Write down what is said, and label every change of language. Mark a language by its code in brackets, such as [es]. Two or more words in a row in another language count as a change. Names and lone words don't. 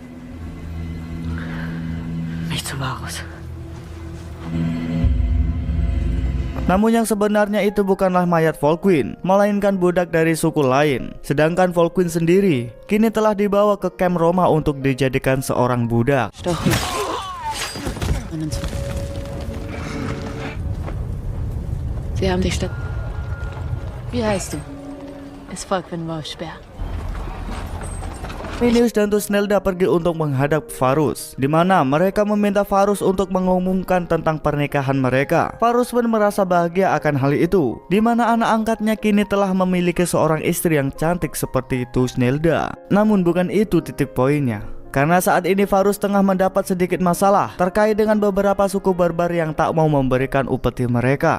[de] Nicht zu Varus. [id] Namun yang sebenarnya itu bukanlah mayat Volkwin, melainkan budak dari suku lain. Sedangkan Volkwin sendiri kini telah dibawa ke kamp Roma untuk dijadikan seorang budak. [de] Sie haben die Stadt. Wie heißt du? Es Volkwin Wolfsberg. [id] Arminius dan Thusnelda pergi untuk menghadap Varus, di mana mereka meminta Varus untuk mengumumkan tentang pernikahan mereka. Varus pun merasa bahagia akan hal itu, di mana anak angkatnya kini telah memiliki seorang istri yang cantik seperti Thusnelda. Namun bukan itu titik poinnya. Karena saat ini Varus tengah mendapat sedikit masalah terkait dengan beberapa suku barbar yang tak mau memberikan upeti mereka.